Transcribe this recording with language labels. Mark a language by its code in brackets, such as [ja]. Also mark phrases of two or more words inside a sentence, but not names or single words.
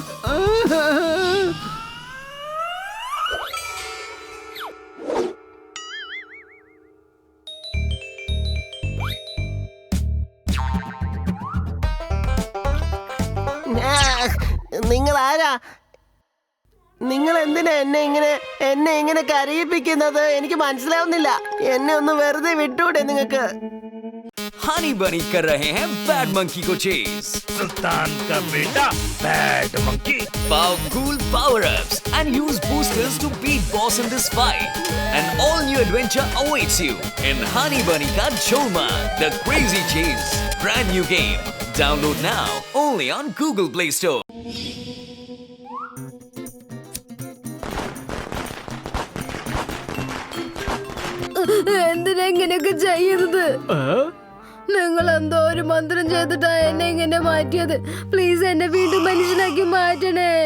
[ml] നിങ്ങൾ ആരാ? നിങ്ങൾ എന്തിനാ എന്നെ ഇങ്ങനെ കരയിപ്പിക്കുന്നത്? എനിക്ക് മനസ്സിലാവുന്നില്ല. എന്നെ ഒന്ന് വെറുതെ വിട്ടൂടെ നിങ്ങൾക്ക്? [hi] हनी बनी कर रहे हैं बैड मंकी को चेज। सुल्तान का बेटा बैड मंकी। [en] Powerful power-ups and use boosters to beat boss in this fight. An all-new adventure awaits you in Honey Bunny Ka Jholmaan, The Crazy Chase. Brand new game. Download now only on Google Play Store. [ml] എന്തിനാ ഇങ്ങനെയൊക്കെ ചെയ്യുന്നത്? നിങ്ങൾ എന്തോ ഒരു മന്ത്രം ചെയ്തിട്ടാ എന്നെ ഇങ്ങനെ മാറ്റിയത്. പ്ലീസ് എന്നെ വീണ്ടും മനുഷ്യനാക്കി മാറ്റണേ.